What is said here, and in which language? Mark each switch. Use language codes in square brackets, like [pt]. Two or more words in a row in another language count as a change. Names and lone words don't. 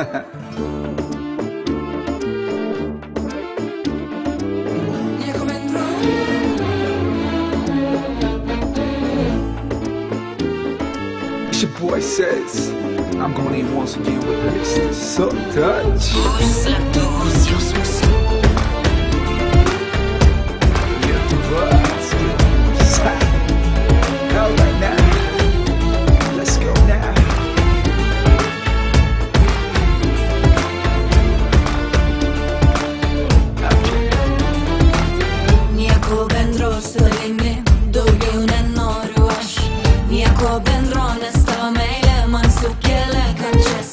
[en] It's your boy Says. I'm gonna leave once again with this So Touch. Alright now, let's go now. [lt] Nieko bendro su tavimi, daugiau nenoriu aš. Nieko bendro, nes tavo meilė man sukelia kančias.